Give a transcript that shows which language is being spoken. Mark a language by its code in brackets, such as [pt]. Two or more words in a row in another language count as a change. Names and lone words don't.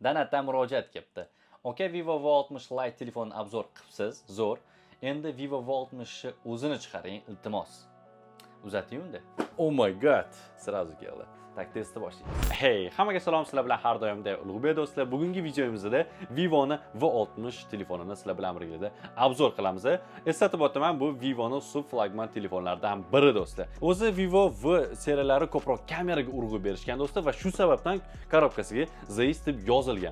[uz] Danatdan murojaat kelibdi. Aka, Vivo V60 Lite telefonini obzor qilibsiz, zo'r. Endi Vivo V60 o'zini chiqaring, iltimos. Uzating unda. [en] Oh my god, [uz] sразу keldi. Tak, testni boshlaymiz. Hey, hammaga salom, sizlar bilan har doimday ulug'bek do'stlar. Bugungi videomizda Vivo'ni V60 telefonini sizlar bilan birgalikda obzor qilamiz. Eslatib o'taman, bu Vivo'ning sub flagman telefonlaridan biri do'stlar. O'zi Vivo V seriyalari ko'proq kameraga urg'u berishgan do'stlar va shu sababdan korobkasiga Zeiss deb yozilgan.